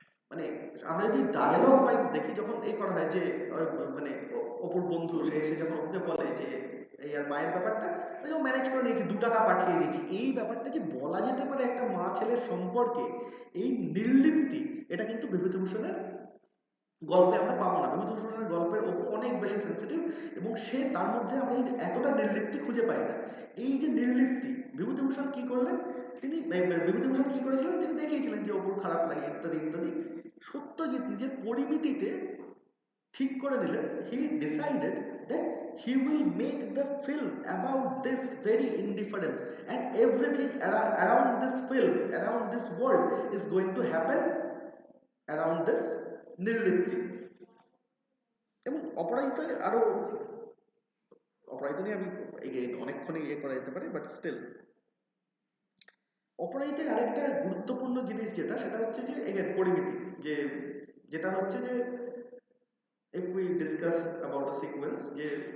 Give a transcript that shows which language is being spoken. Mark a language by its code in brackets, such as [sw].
[bn] মানে আমরা যদি ডায়ালগ ওয়াইজ দেখি, যখন এই করা হয় যে মানে অপুর বন্ধু সে এসে যখন ওকে বলে যে এই আর মায়ের ব্যাপারটা ম্যানেজ করে নিয়েছি, 2 টাকা পাঠিয়ে দিয়েছি, এই ব্যাপারটা যে বলা যেতে পারে একটা মা ছেলের সম্পর্কে, এই নির্লিপ্তি, এটা কিন্তু বিভূতিভূষণের গল্পে আমরা পাবো না। বিভূতিভূষণের গল্পের অপু অনেক বেশি সেন্সিটিভ, এবং সে তার মধ্যে আমরা এতটা নির্লিপ্তি খুঁজে পাই না। এই যে নির্লিপ্তি, বিভূতিভূষণ কি করলেন, বিভূতিভূষণ কি করেছিলেন, তিনি দেখিয়েছিলেন যে অপুর খারাপ লাগে ইত্যাদি ইত্যাদি। সত্যজিৎ নিজের পরিমিতিতে ঠিক করে নিলেন, [en] he decided that he will make the film about this very indifference, and everything around this film, around this world is going to happen around this [bn] নির্লিপ্তি। এবং অপরাজিতায় আরো, অপরাজিতা নিয়ে আমি অনেকক্ষণ ইয়ে করা যেতে পারে, বাট স্টিল অপরাজিতায় আরেকটা গুরুত্বপূর্ণ জিনিস যেটা, সেটা হচ্ছে যে এগেন পরিমিতি, যে যেটা হচ্ছে যে [en] if we discuss about a sequence, [bn] যে